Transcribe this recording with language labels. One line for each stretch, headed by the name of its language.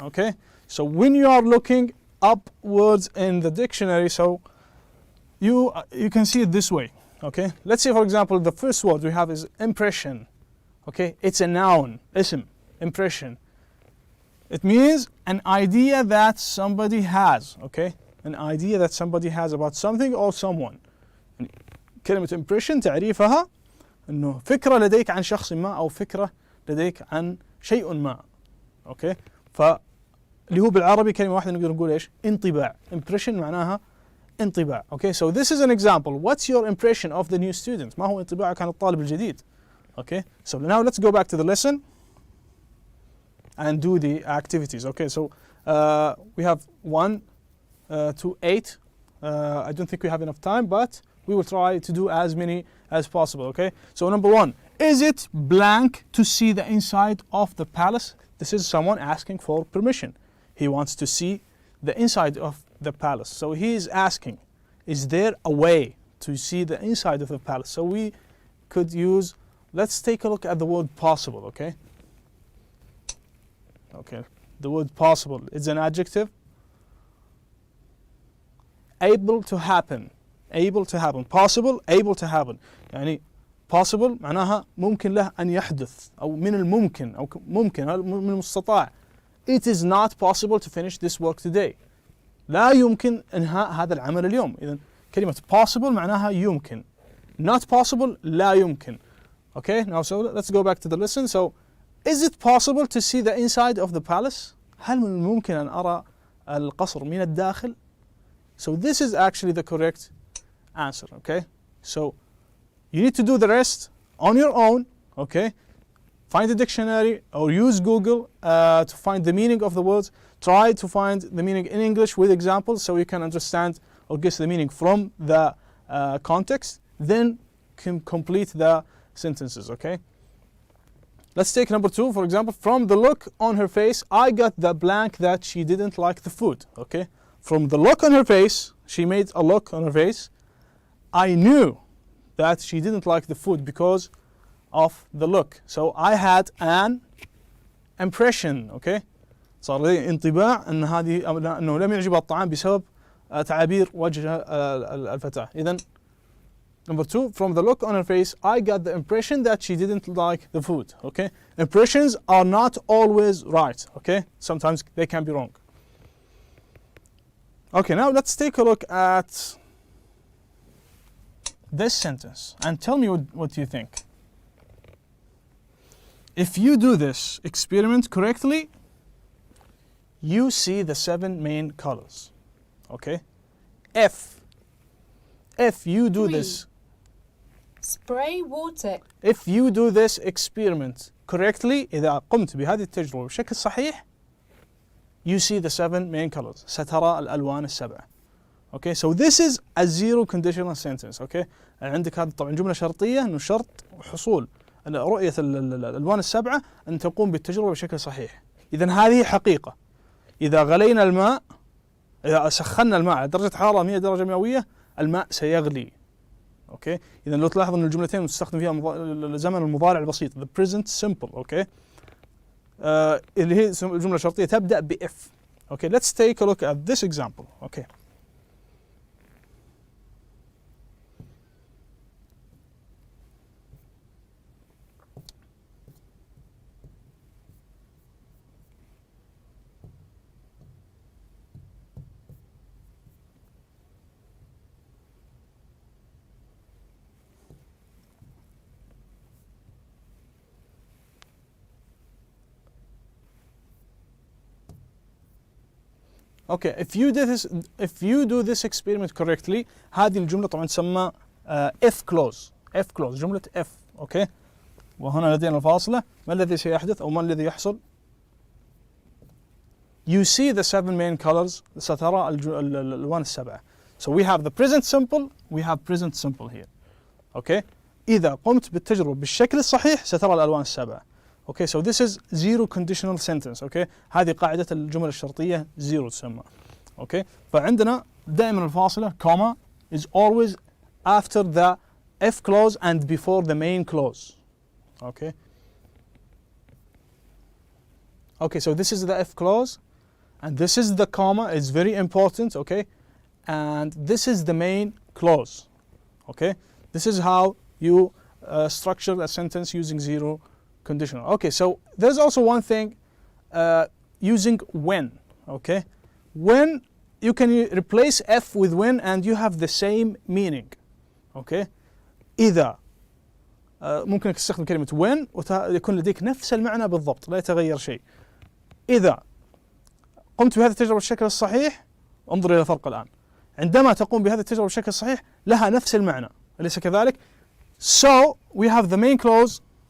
English: Okay, so when you are looking up words in the dictionary, so you can see it this way. Okay, let's say for example the first word we have is impression. Okay, it's a noun, ism, impression. It means an idea that somebody has. Okay, an idea that somebody has about something or someone.
Arabic: كلمة impression تعريفها إنه فكرة لديك عن شخص ما أو فكرة لديك عن شيء ما. اوكي، فاللي هو بالعربي كلمه واحده نقدر نقول ايش؟ انطباع. impression معناها انطباع.
English: Okay, so this is an example. What's your impression of the new student?
Arabic: ما هو انطباعك عن الطالب الجديد؟
English: Okay, so now let's go back to the lesson and do the activities. Okay, so we have 1 to 8. I don't think we have enough time, but we will try to do as many as possible. Okay, so number 1, is it blank to see the inside of the palace? This is someone asking for permission. He wants to see the inside of the palace. So he is asking, is there a way to see the inside of the palace? So we could use, let's take a look at the word possible. Okay, okay, the word possible is an adjective. Able to happen, able to happen, possible, able to happen.
Arabic: يعني possible معناها ممكن له أن يحدث أو من الممكن أو ممكن من المستطاع.
English: It is not possible to finish this work today.
Arabic: لا يمكن إنهاء هذا العمل اليوم. إذن كلمة possible معناها يمكن.
English: Not possible
Arabic: لا يمكن.
English: Okay, now so let's go back to the lesson. So, is it possible to see the inside of the palace?
Arabic: هل من الممكن أن أرى القصر من الداخل?
English: So this is actually the correct answer. Okay, so you need to do the rest on your own. Okay, find a dictionary or use Google to find the meaning of the words. Try to find the meaning in English with examples so you can understand or guess the meaning from the context. Then complete the sentences. Okay, let's take number 2, for example. From the look on her face, I got the blank that she didn't like the food. Okay, from the look on her face, she made a look on her face. I knew that she didn't like the food because of the look. So I had an impression.
Arabic: Okay, صار لي انطباع ان هذه انه لم يعجبها الطعام بسبب تعابير وجه الفتاة.
English: إذن number 2, from the look on her face, I got the impression that she didn't like the food. Okay, impressions are not always right. Okay, sometimes they can be wrong. Okay, now let's take a look at this sentence and tell me what you think. if you do this experiment correctly, you see the 7 main colors. Okay? If you do 3. this, Spray water. if you do this experiment correctly,
Arabic: إذا قمت بهذه التجربة بشكل صحيح,
English: you see the 7 main colors.
Arabic: سترى الألوان السبعة.
English: Okay, so this is a zero conditional sentence.
Arabic: Okay, عندك هذا طبعا جملة شرطية إنه شرط حصول رؤية الألوان السبعة أن تقوم بالتجربة بشكل صحيح. إذا هذه حقيقة. إذا غلينا الماء، إذا سخنا الماء على درجة حرارة 100 درجة مئوية، الماء سيغلي. اوكي، اذا لو تلاحظ ان الجملتين تستخدم فيها الزمن المضارع البسيط
English: the present simple.
Arabic: اوكي، اللي هي الجمله الشرطيه تبدا ب if.
English: Okay, let's take a look at this example. Okay, Okay, if you do this experiment correctly,
Arabic: هذه الجملة طبعا تسمى
English: if clause. If clause جملة if.
Arabic: اوكي، وهنا لدينا الفاصلة. ما الذي سيحدث أو ما الذي يحصل؟
English: You see the 7 main colors.
Arabic: سترى الألوان السبعة.
English: So we have the present simple. We have present simple here.
Arabic: اوكي، إذا قمت بالتجربة بالشكل الصحيح سترى الألوان السبعة.
English: Okay, so this is zero conditional sentence.
Arabic: Okay, هذه قاعدة الجمل الشرطية zero تسمى.
English: Okay,
Arabic: فعندنا دائما الفاصلة
English: comma is always after the if clause and before the main clause. Okay. Okay, so this is the if clause and this is the comma. It's very important. Okay, and this is the main clause. Okay, this is how you structure a sentence using zero conditional. Okay, so there's also one thing using when. Okay, when you can replace F with when and you have the same meaning.
Arabic: Okay, إذا ممكن تستخدم كلمة when ويكون لديك نفس المعنى بالضبط لا يتغير شيء. إذا قمت بهذه التجربة بالشكل الصحيح، انظر إلى الفرق الآن. عندما تقوم بهذه التجربة بالشكل الصحيح لها نفس المعنى، أليس كذلك؟
English: So we have the main clause.